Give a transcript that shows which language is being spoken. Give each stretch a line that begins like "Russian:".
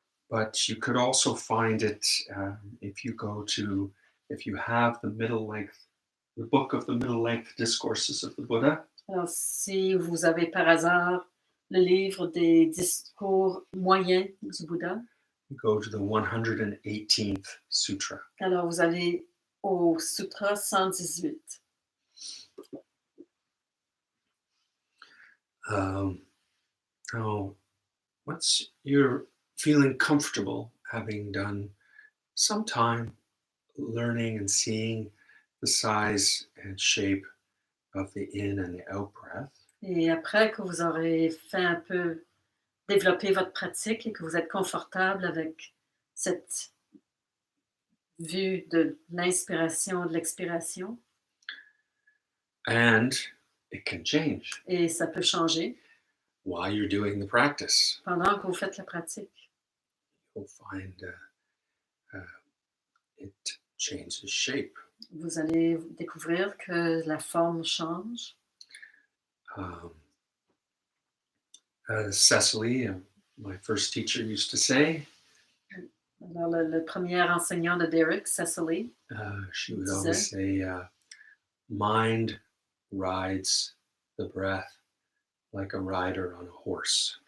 English: But you could also find it if you have the book of the middle length discourses of the Buddha.
French: Alors, si vous avez par hasard le livre des discours moyens du Bouddha,
English: You go to the 118th sutra.
French: alors vous allez au Sutra 118.
English: Now, once you're feeling comfortable, having done some time learning and seeing the size and shape of the in and the out breath,
French: Et après que vous aurez fait un peu développez votre pratique et que vous êtes confortable avec cette vue de l'inspiration, de l'expiration,
English: And it can change
French: et ça peut changer
English: while you're doing the practice.
French: pendant que vous faites la pratique.
English: You'll find it changes shape.
French: Vous allez découvrir que la forme change.
English: Um, Cecily, my first teacher, used to say,
French: Alors, le premier enseignant de Derek, Cecily,
English: she would
French: disait,
English: always say, mind rides the breath like a rider on a horse.